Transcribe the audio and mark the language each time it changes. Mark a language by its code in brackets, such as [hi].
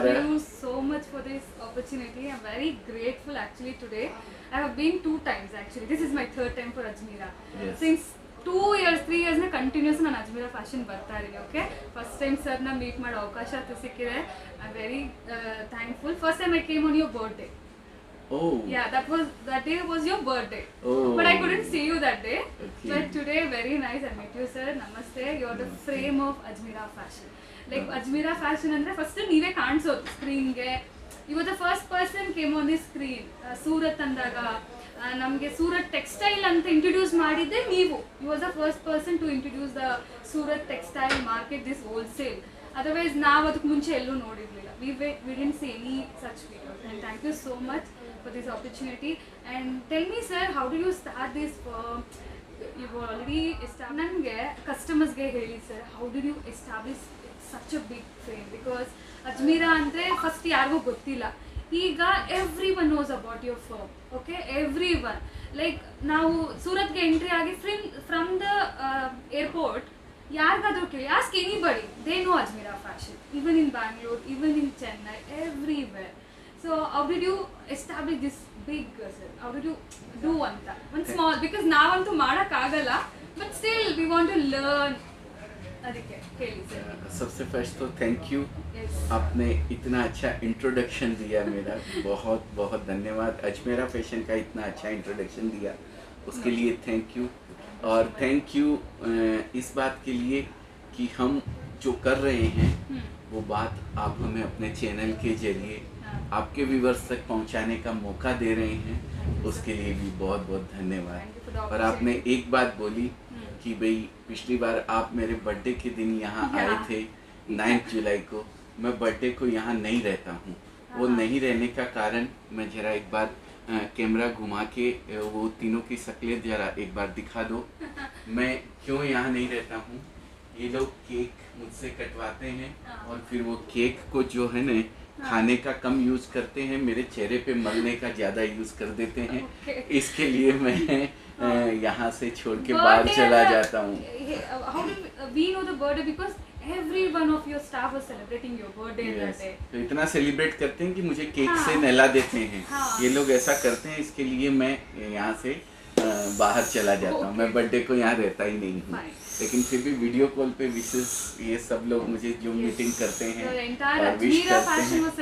[en] Thank you so much for this opportunity. I'm very grateful actually today. I have been 2 times actually. This is my 3rd time for Ajmera. Yes. Since 2 years, 3 years na continuous [kn] ನಾನು Ajmeera fashion ಬರ್ತಾ ಇದ್ದೀನಿ. Okay, first time sir ನ meet ಮಾಡೋ ಅವಕಾಶ ಸಿಕ್ಕಿದೆ. [en] I am very thankful. First time I came on your birthday. Oh. Yeah, that day was your birthday. Oh. But I couldn't see you that day. Okay. But today, very nice. I met you, sir. Namaste. You're the frame of Ajmera Fashion. Like Ajmera Fashion andre first [kn] ನೀವೇ ಕಾಣಿಸೋದು ಸ್ಕ್ರೀನ್ಗೆ. [en] You were the first person came on this screen. [kn] Surat ಅಂದಾಗ ನಮಗೆ Surat textile ಅಂತ introduce ಮಾಡಿದ್ದೆ ನೀವು. [en] You was the first person to introduce the Surat textile market, this wholesale. [kn] Otherwise ನಾವು ಅದಕ್ಕೆ ಮುಂಚೆ ಎಲ್ಲೂ ನೋಡಿರಲಿಲ್ಲ. [en] We didn't see any such videos. And thank you so much for this opportunity. And tell me, sir, how did you start this firm? You've already established. [kn] ನನಗೆ ಕಸ್ಟಮರ್ಸ್ಗೆ ಹೇಳಿ sir, [en] how did you establish such a big frame? Because [kn] Ajmeera ಅಂದರೆ first ಯಾರಿಗೂ ಗೊತ್ತಿಲ್ಲ. [en] ಈಗ every one knows about your firm. Okay, every one. Like [kn] ನಾವು ಸೂರತ್ಗೆ entry ಆಗಿ [en] from the airport [kn] ಯಾರಿಗಾದ್ರೂ ಕೇಳಿ, [en] Ask anybody, they know Ajmera fashion. Even in Bangalore, even in Chennai, everywhere. So how did you establish this big, sir? How did you do anta? One small, because [kn] ನಾವಂತೂ ಮಾಡೋಕ್ಕಾಗಲ್ಲ, [en] but still we want to learn. [kn] ಅದಕ್ಕೆ ಹೇಳಿ sir. [hi] सबसे first तो thank you. [en] Yes. [hi] आपने इतना अच्छा introduction दिया, मेरा बहुत बहुत धन्यवाद. अजमेरा फैशन का इतना अच्छा इंट्रोडक्शन दिया, उसके लिए थैंक यू. और थैंक यू इस बात के लिए कि हम जो कर रहे हैं वो बात आप हमें अपने चैनल के जरिए आपके व्यूवर्स तक पहुंचाने का मौका दे रहे हैं, उसके लिए भी बहुत बहुत धन्यवाद. और आपने एक बात बोली कि भाई पिछली बार आप मेरे बर्थडे के दिन यहाँ आए थे 9 जुलाई को. मैं बर्थडे को यहाँ नहीं रहता हूँ. वो नहीं रहने का कारण मैं जरा एक बार कैमरा घुमा के वो तीनों की शक्लें जरा एक बार दिखा दो. मैं क्यों यहाँ नहीं रहता हूँ? ये लोग केक मुझसे कटवाते हैं और फिर वो केक को जो है ना खाने का कम यूज़ करते हैं, मेरे चेहरे पे मलने का ज़्यादा यूज़ कर देते हैं. इसके लिए मैं यहाँ से छोड़ के बाहर चला जाता हूँ. [en] How did we know the birthday? Because every one of your staff was celebrating your birthday that day. [hi] तो इतना सेलिब्रेट करते हैं कि मुझे केक से नहला देते हैं. ये लोग ऐसा करते हैं, इसके लिए मैं यहाँ से बाहर चला जाता हूँ. मैं बर्थडे को यहाँ रहता ही नहीं हूँ, लेकिन फिर भी वीडियो कॉल पे विशेष ये सब लोग मुझे जो मीटिंग करते हैं और विश करते हैं.